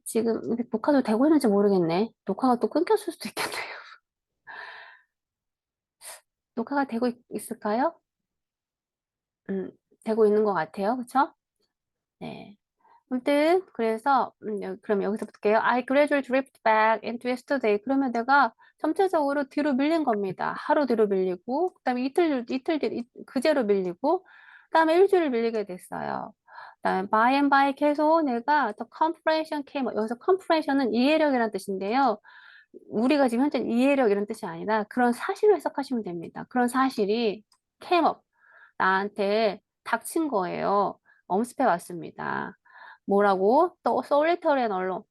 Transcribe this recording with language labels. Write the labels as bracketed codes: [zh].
[ko] 지금 녹화도 되고 있는지 모르겠네. 녹화가 또 끊겼을 수도 있겠네요. 녹화가 되고 있을까요? 음, 되고 있는 것 같아요. 그쵸? 네. 아무튼 그래서 그럼 여기서 볼게요. [en] I gradually drift back into yesterday. [ko] 그러면 내가 전체적으로 뒤로 밀린 겁니다. 하루 뒤로 밀리고 그다음에 이틀 뒤 그제로 밀리고 그다음에 일주일 밀리게 됐어요. 그다음에 [en] by and by [ko] 계속 내가 [en] the compression came. [ko] 여기서 compression은 이해력이라는 뜻인데요. 우리가 지금 현재 이해력 이런 뜻이 아니라 그런 사실을 해석하시면 됩니다. 그런 사실이 [en] came up. [ko] 나한테 닥친 거예요. 엄습해 왔습니다. 뭐라고? 또 [en] solitary and alone.